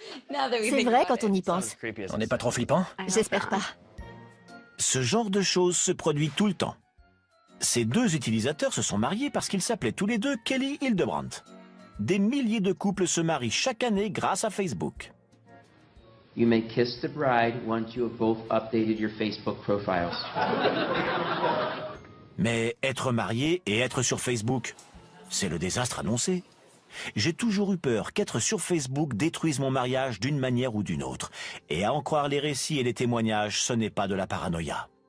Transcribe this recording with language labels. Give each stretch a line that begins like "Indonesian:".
French: C'est vrai quand on y pense. On n'est pas trop flippant? J'espère pas. Ce genre de choses se produit tout le temps. Ces deux utilisateurs se sont mariés parce qu'ils s'appelaient tous les deux Kelly Hildebrandt. Des milliers de couples se marient chaque année grâce à Facebook.
English: You may kiss the bride once you have both updated your Facebook profiles.
French: Mais être marié et être sur Facebook, c'est le désastre annoncé. J'ai toujours eu peur qu'être sur Facebook détruise mon mariage d'une manière ou d'une autre. Et à en croire les récits et les témoignages, ce n'est pas de la paranoïa.